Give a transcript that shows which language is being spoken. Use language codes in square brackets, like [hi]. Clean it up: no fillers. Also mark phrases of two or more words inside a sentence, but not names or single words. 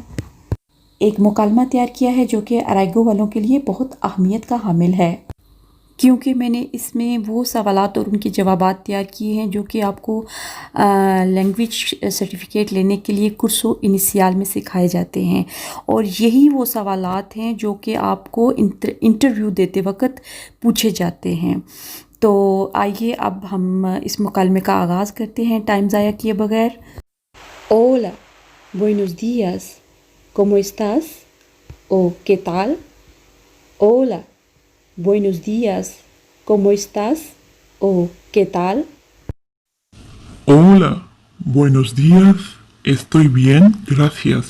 [ur] ایک مکالمہ تیار کیا ہے جو کہ اریگو والوں کے لیے بہت اہمیت کا حامل ہے، کیونکہ میں نے اس میں وہ سوالات اور ان کے جوابات تیار کیے ہیں جو کہ آپ کو [en] language certificate [ur] لینے کے لیے [es] curso inicial [ur] میں سکھائے جاتے ہیں. اور یہی وہ سوالات ہیں جو کہ آپ کو انٹرویو دیتے وقت پوچھے جاتے ہیں. تو آئیے اب ہم اس مکالمے کا آغاز کرتے ہیں ٹائم ضائع کیے بغیر. [es] Hola, buenos días, ¿cómo estás? O ¿qué tal? Hola, buenos días, ¿cómo estás? O ¿qué tal? Hola, buenos días, estoy bien, gracias.